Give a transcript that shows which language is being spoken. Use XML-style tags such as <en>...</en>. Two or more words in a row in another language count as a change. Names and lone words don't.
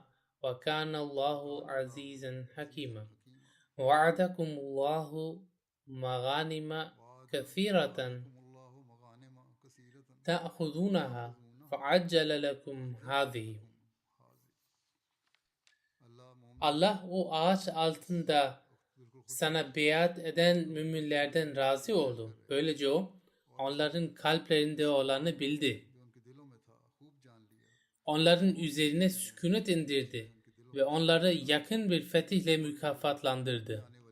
<ar>وكان الله عزيزا حكيما وعدكم الله مغانم كثيرة تأخذونها فعجل لكم هذه.</ar> <tr>Allah o ağaç altında sana beyat eden müminlerden razı oldu. Böylece o onların kalplerinde olanı bildi. Onların üzerine sükunet indirdi ve onları yakın bir fetihle mükafatlandırdı.</tr>